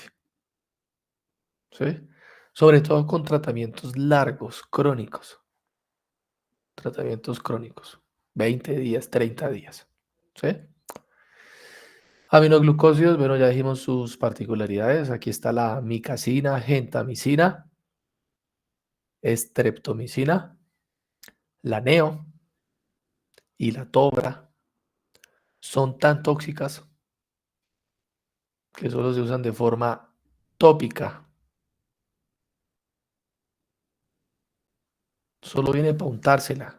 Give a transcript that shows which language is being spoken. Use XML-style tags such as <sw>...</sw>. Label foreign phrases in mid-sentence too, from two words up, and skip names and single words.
<es>¿Sí? Sobre todo con tratamientos largos, crónicos. Tratamientos crónicos. 20 días, 30 días. ¿Sí? Aminoglucósidos, bueno, ya dijimos sus particularidades. Aquí está la micacina, gentamicina, estreptomicina, la neo y la tobra. Son tan tóxicas que solo se usan de forma tópica. Solo viene para untársela.</es>